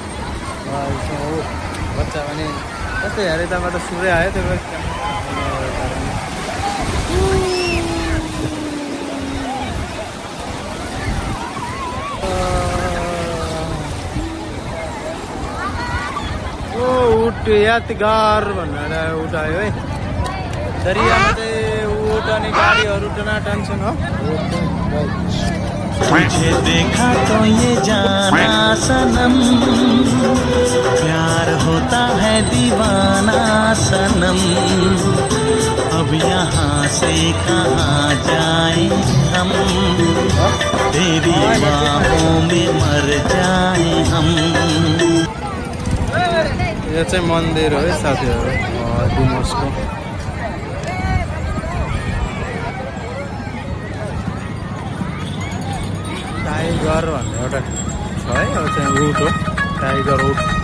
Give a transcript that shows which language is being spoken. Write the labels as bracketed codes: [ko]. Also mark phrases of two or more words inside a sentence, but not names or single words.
[ne] बच्चा पनि कस्तै हेरे यताबाट सूर्य आयो त्यो उट यादगार भनेर उठायो है। दरियामा चाहिँ उट अनि गाडीहरू टनाटन छन् हो। [hi] तुझे देखा तो ये जाना सनम, प्यार होता है दीवाना सनम। अब यहाँ से कहाँ जाए हम, तेरी बाहों में मर जाए हम। [ne] यो चाहिँ मन्दिर हो है साथीहरु डुमसको। टाइगर भन्ने एउटा छ है। अब चाहिँ उट हो, टाइगर उट।